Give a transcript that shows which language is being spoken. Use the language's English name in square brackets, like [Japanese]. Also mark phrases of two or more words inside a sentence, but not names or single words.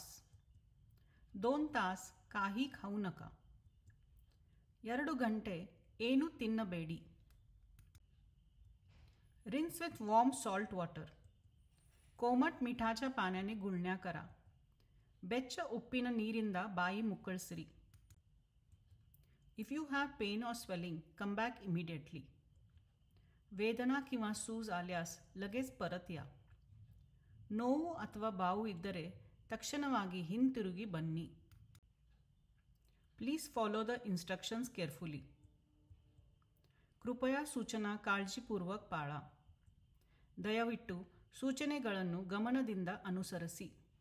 [Marathi] 2 ತಾಸ್ काही खाऊ नका. [Kannada] 2 ಗಂಟೆ ಏನು ತಿನ್ನಬೇಡಿ. [English] Rinse with warm salt water. [Marathi] कोमट मिठाच्या पाण्याने गुळण्या करा. [Kannada] ಬೆಚ್ಚ ಉಪ್ಪಿನ ನೀರಿಂದ ಬಾಯಿ ಮುಕ್ಕಳಿಸಿರಿ. [English] If you have pain or swelling, come back immediately. [Marathi] वेदना किंवा सूज आल्यास लगेच परत या. [Kannada] ನೋವು ಅಥವಾ ಬಾವು ಇದ್ದರೆ ತಕ್ಷಣವಾಗಿ ಹಿಂತಿರುಗಿ ಬನ್ನಿ. [English] Please follow the instructions carefully. [Marathi] कृपया सूचना काळजीपूर्वक पाळा. [Kannada] ದಯವಿಟ್ಟು ಸೂಚನೆಗಳನ್ನು ಗಮನದಿಂದ ಅನುಸರಿಸಿ.